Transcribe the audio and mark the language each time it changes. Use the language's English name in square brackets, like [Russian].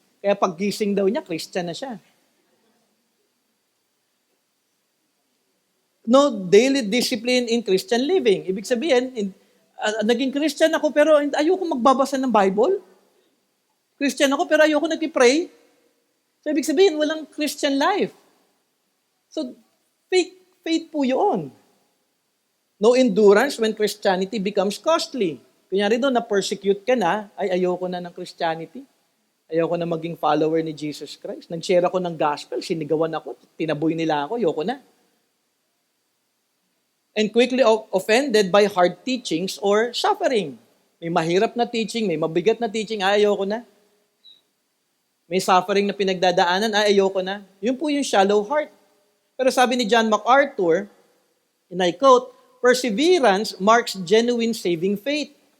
[Filipino] Kaya paggising daw niya, Christian na siya. [English] no daily discipline in Christian living. [Filipino] Ibig sabihin, naging Christian ako pero ayoko magbabasa ng Bible. Christian ako pero ayoko nagpipray. So ibig sabihin, walang Christian life. [English] So fake faith po yun. No endurance when Christianity becomes costly. [Filipino] Kunyari doon, na-persecute ka na, ay ayoko na ng Christianity. Ayoko na maging follower ni Jesus Christ. Nag-share ako ng gospel, sinigawan ako, tinaboy nila ako, ayoko na. [English] And quickly offended by hard teachings or suffering. [Filipino] May mahirap na teaching, may mabigat na teaching, ay ayoko na. May suffering na pinagdadaanan, ay ayoko na. Yun po yung shallow heart. Pero sabi ni John MacArthur, [English] and I quote, perseverance marks genuine saving faith.